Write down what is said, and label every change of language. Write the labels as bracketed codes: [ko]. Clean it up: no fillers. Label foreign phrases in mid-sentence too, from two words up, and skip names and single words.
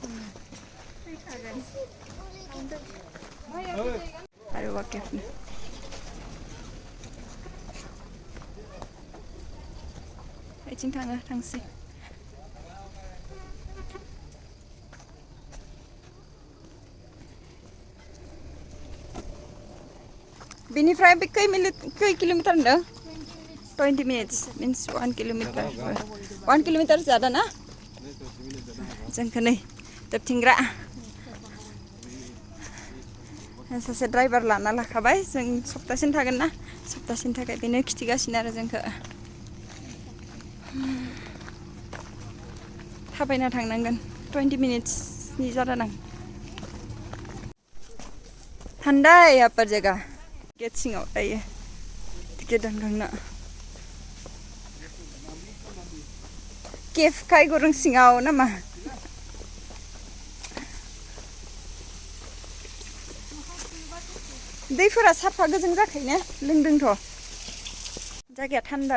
[brx] ARWAH Cave Aiting थांसै बिनिफ्राय बे खै किलोमीटर होनदों [en] 20 minutes means 1 kilometer 1 kilometer [brx] ज़्यादा ना जोंखौ नै दोबथिंग्रा सासे ड्राइभार लाना लाखाबाय जों सप्तासेनि थागोन ना सप्तासेनि थाखाय बेनो खिथिगासिनो आरो जोंखौ थाबायना थांनांगोन [en] 20 minutes [brx] नि जादा नां [hi] ठंडा है यहाँ पर जगह [brx] गेट सिङाव दायो टिकेट दानखांना केफ खाय गरं सिङाव नामा दैफोरा साफा गोजों जाखायोना लोंदोंथ' जायगाया थान्दा